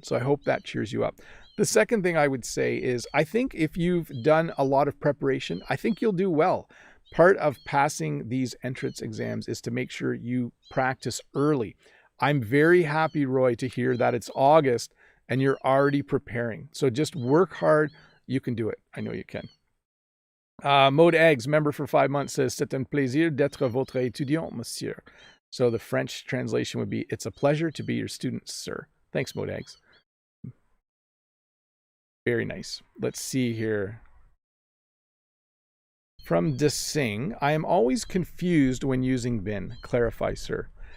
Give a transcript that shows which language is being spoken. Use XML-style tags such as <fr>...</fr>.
<en>So I hope that cheers you up. The second thing I would say is I think if you've done a lot of preparation, I think you'll do well. Part of passing these entrance exams is to make sure you practice early. I'm very happy, Roy, to hear that it's August and you're already preparing. So just work hard. You can do it. I know you can. Mode Eggs, member for 5 months, says,</en> <fr>c'est un plaisir d'être votre étudiant, monsieur.</fr> <en>So the French translation would be, it's a pleasure to be your student, sir. Thanks, Mode Eggs. Very nice. Let's see here. From Desing, I am always confused when using been. Clarify, sir.</en>